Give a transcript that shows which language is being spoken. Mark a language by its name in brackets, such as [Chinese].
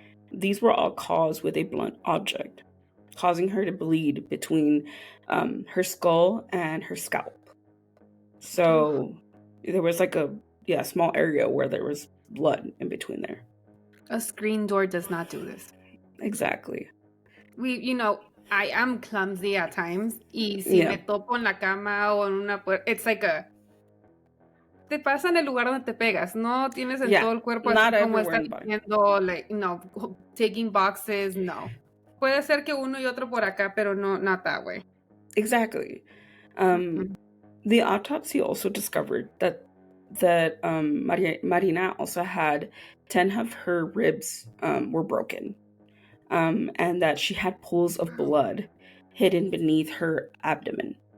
[English] These were all caused with a blunt object, causing her to bleed between her skull and her scalp. So there was like a small area where there was blood in between there. A screen door does not do this. Exactly. I am clumsy at times, [Spanish] y si me topo en la cama o en una puerta, [English] it's like [Spanish] te pasa en el lugar donde te pegas, no tienes en todo el cuerpo así como está diciendo, like, no, [English] taking boxes, [Spanish] no. Puede ser que uno y otro por acá, pero no, [English] not that way. Exactly. The autopsy also discovered that Marina also had 10 of her ribs were broken. And that she had pools of blood hidden beneath her abdomen.